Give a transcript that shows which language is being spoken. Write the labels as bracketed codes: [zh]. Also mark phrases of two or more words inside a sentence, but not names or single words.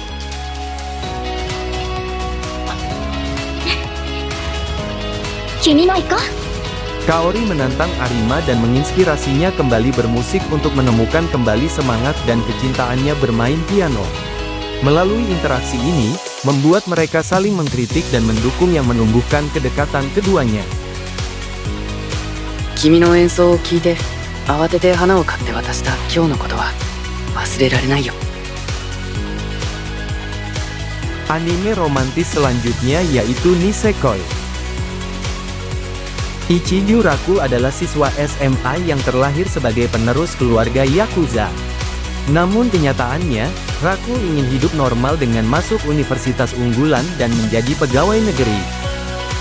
[id] Kaori menantang Arima dan menginspirasinya kembali bermusik untuk menemukan kembali semangat dan kecintaannya bermain piano. Melalui interaksi ini, membuat mereka saling mengkritik dan mendukung yang menumbuhkan kedekatan keduanya. [ja] 君の演奏を聴いて慌てて花を買って渡した今日のことは忘れられないよ。 [id] Anime romantis selanjutnya yaitu Nisekoi. Ichiju Raku adalah siswa SMA yang terlahir sebagai penerus keluarga Yakuza. Namun kenyataannya, Raku ingin hidup normal dengan masuk universitas unggulan dan menjadi pegawai negeri.